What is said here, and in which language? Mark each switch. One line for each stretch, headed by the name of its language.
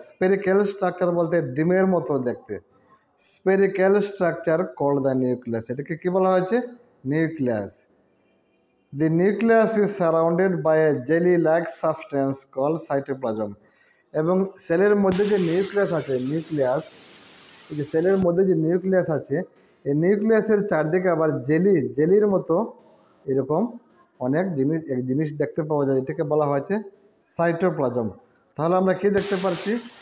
English: spherical structure
Bangla: বলতে ডিমের মতো দেখতে।
English: Spherical structure called the nucleus.
Bangla: এটাকে কি বলা হয়েছে? Nucleus.
English: The nucleus is surrounded by a jelly-like substance called cytoplasm.
Bangla: এবং সেলের মধ্যে যে নিউক্লিয়াস আছে, এই যে সেলের মধ্যে যে নিউক্লিয়াস আছে, এই নিউক্লিয়াসের চারদিকে আবার জেলির মতো এরকম অনেক জিনিস দেখতে পাওয়া যায়। এটাকে বলা হয়েছে সাইটোপ্লাজম। তাহলে আমরা কি দেখতে পাচ্ছি?